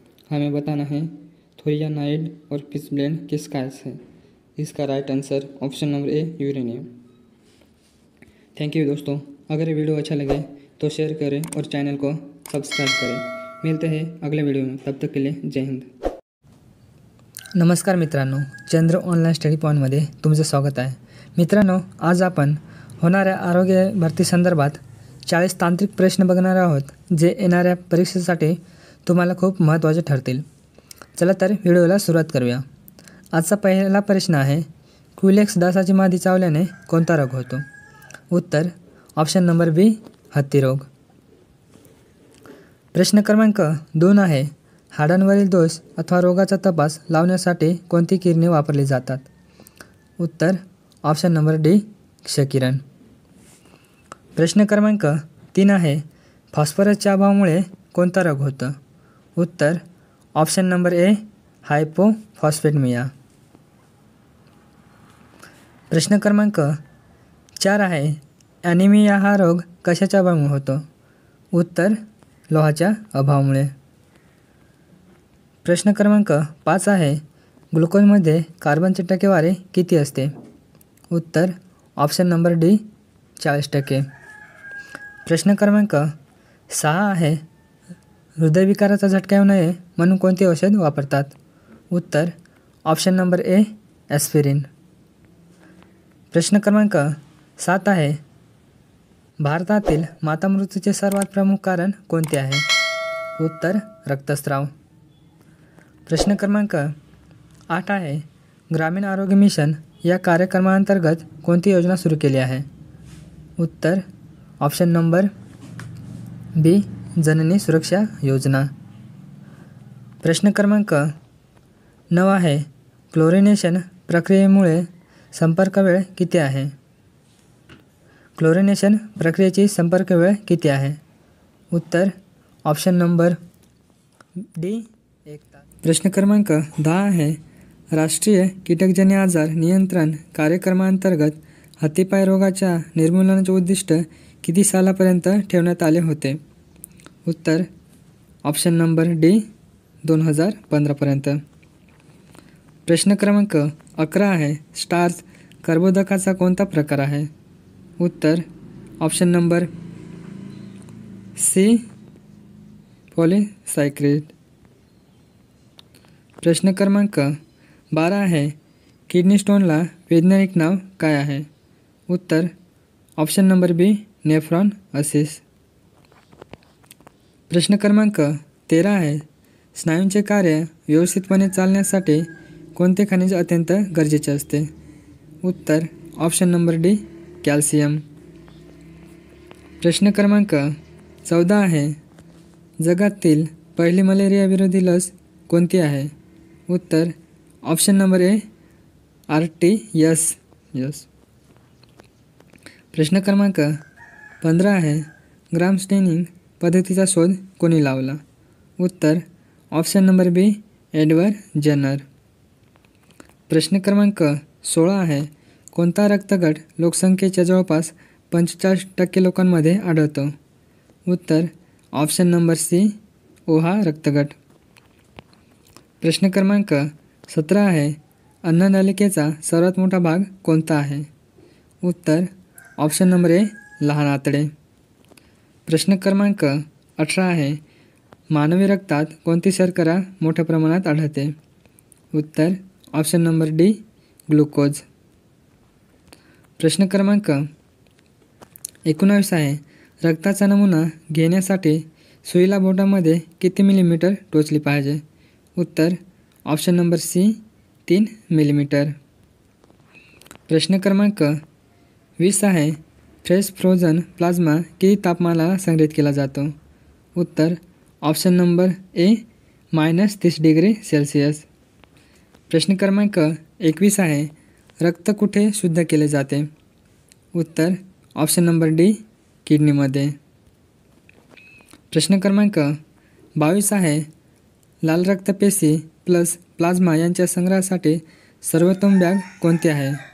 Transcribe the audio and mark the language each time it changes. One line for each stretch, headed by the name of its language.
Hindi: हमें बताना है थोरियानाइड और पिचब्लेंड किसका अयस्क है। इसका right answer option number A uranium. Thank you दोस्तों, अगर ये वीडियो अच्छा लगे तो शेयर करें और चैनल को सब्सक्राइब करें। मिलते हैं अगले वीडियो में, तब तक के लिए जय हिंद।
Marathi: नमस्कार मित्रांनो, चंद्र ऑनलाईन स्टडी पॉईंटमध्ये तुमचं स्वागत आहे। मित्रांनो, आज आपण होणाऱ्या आरोग्य भरती संदर्भात 40 तांत्रिक प्रश्न बघणार आहोत, जे येणाऱ्या परीक्षेसाठी तुम्हाला खूप महत्त्वाचे ठरतील। चला तर व्हिडिओला सुरुवात करूया। आजचा पहिला प्रश्न आहे, क्विलेक्स डासाची मादी चावल्याने कोणता रोग होतो? उत्तर ऑप्शन नंबर बी हत्ती रोग। प्रश्न क्रमांक 2 आहे, हाडांवरील दोष अथवा रोगाचा तपास लावण्यासाठी कोणती किरणे वापरली जातात? उत्तर ऑप्शन नंबर डी क्षकिरण। प्रश्न क्रमांक 3 आहे, फॉस्फरसच्या अभावामुळे कोणता रोग होतो? उत्तर ऑप्शन नंबर ए हायपोफॉस्फेटमिया. प्रश्न क्रमांक 4 आहे, ॲनिमिया हा रोग कशाच्या अभावामुळे होतो? उत्तर लोहाच्या अभावामुळे. प्रश्न क्रमांक 5 आहे, ग्लुकोजमध्ये कार्बनची टक्केवारी किती असते? उत्तर ऑप्शन नंबर डी 40%. प्रश्न क्रमांक 6 आहे, हृदयविकाराचा झटका येऊ नये म्हणून कोणते औषध वापरतात? उत्तर ऑप्शन नंबर ए ॲस्पिरिन. प्रश्न क्रमांक 7 आहे, भारतातील मातामृत्यूचे सर्वात प्रमुख कारण कोणते आहे? उत्तर रक्तस्राव. प्रश्न क्रमांक 8 आहे, ग्रामीण आरोग्य मिशन या कार्यक्रमाअंतर्गत कोणती योजना सुरू केली आहे? उत्तर ऑप्शन नंबर बी जननी सुरक्षा योजना. प्रश्न क्रमांक 9 आहे, क्लोरिनेशन प्रक्रियेमुळे संपर्क वेळ किती आहे? क्लोरिनेशन प्रक्रियेची संपर्क वेळ किती आहे? उत्तर ऑप्शन नंबर डी 1 तास. प्रश्न क्रमांक 10 आहे, राष्ट्रीय कीटकजन्य आजार नियंत्रण कार्यक्रमाअंतर्गत हत्तीपाय रोगाच्या निर्मूलनाचे उद्दिष्ट किती सालापर्यंत ठेवण्यात आले होते? उत्तर ऑप्शन नंबर डी 2015पर्यंत. प्रश्न क्रमांक 11 आहे, स्टार्च कर्बोदकाचा कोणता प्रकार आहे? उत्तर ऑप्शन नंबर सी पॉलिसायक्रेट. प्रश्न क्रमांक 12 आहे, किडनी स्टोनला वैज्ञानिक नाव काय आहे? उत्तर ऑप्शन नंबर बी नेफ्रॉन असिस. प्रश्न क्रमांक 13 आहे, स्नायूंचे कार्य व्यवस्थितपणे चालण्यासाठी कोणते खनिज अत्यंत गरजेचे असते? उत्तर ऑप्शन नंबर डी कॅल्शियम. प्रश्न क्रमांक 14 आहे, जगातील पहिली मलेरिया विरोधी लस कोणती आहे? उत्तर ऑप्शन नंबर ए RTS. प्रश्न क्रमांक 15 आहे, ग्राम स्टेनिंग पद्धतीचा शोध कोणी लावला? उत्तर ऑप्शन नंबर बी एडवर्ड जेनर. प्रश्न क्रमांक 16 आहे, कोणता रक्तगट लोकसंख्येच्या जवळपास 45% लोकांमध्ये आढळतो? उत्तर ऑप्शन नंबर सी ओ हा रक्तगट. प्रश्न क्रमांक 17 आहे, अन्ननलिकेचा सर्वात मोठा भाग कोणता आहे? उत्तर ऑप्शन नंबर ए लहान आतडे. प्रश्न क्रमांक 18 आहे, मानवी रक्तात कोणती शर्करा मोठ्या प्रमाणात आढळते? उत्तर ऑप्शन नंबर डी ग्लुकोज. प्रश्न क्रमांक 19 आहे, रक्ताचा नमुना घेण्यासाठी सुईला बोटामध्ये किती मिलीमीटर टोचली पाहिजे? उत्तर ऑप्शन नंबर सी 3 मिलीमीटर. प्रश्न क्रमांक 20 आहे, फ्रेश फ्रोझन प्लाझ्मा किती तापमानाला संग्रहित केला जातो? उत्तर option number A -30 degree Celsius. प्रश्न क्रमांक 21 आहे, रक्त कुठे शुद्ध केले जाते? उत्तर ऑप्शन नंबर डी किडनीमध्ये. प्रश्न क्रमांक 22 आहे, लाल रक्तपेशी प्लस प्लाझ्मा यांच्या संग्रहासाठी सर्वोत्तम बॅग कोणती आहे?